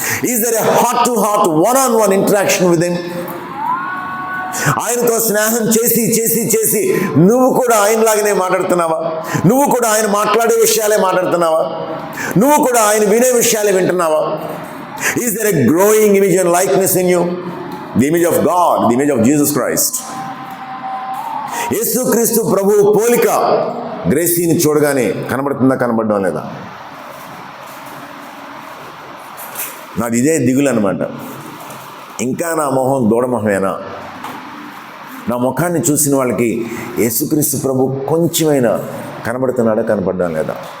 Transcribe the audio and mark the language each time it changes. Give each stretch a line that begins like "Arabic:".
English: Is there a heart to heart one-on-one interaction with him?
Telugu: ఆయనతో స్నేహం చేసి నువ్వు కూడా ఆయనలాగానే మాట్లాడుతున్నావా? నువ్వు కూడా ఆయన మాట్లాడే విషయాలే మాట్లాడుతున్నావా? నువ్వు కూడా ఆయన వినే విషయాలే వింటున్నావా?
English: Is there a growing image and likeness in you? The image of God, the image of Jesus Christ.
Telugu: యేసుక్రీస్తు ప్రభువు పోలిక గ్రేసీని చూడగానే కనబడడం లేదా? నాది ఇదే దిగులు అనమాట. ఇంకా నా మొహం దూడమొహమేనా? నా ముఖాన్ని చూసిన వాళ్ళకి యేసుక్రీస్తు ప్రభు కొంచెమైనా కనబడడం లేదా?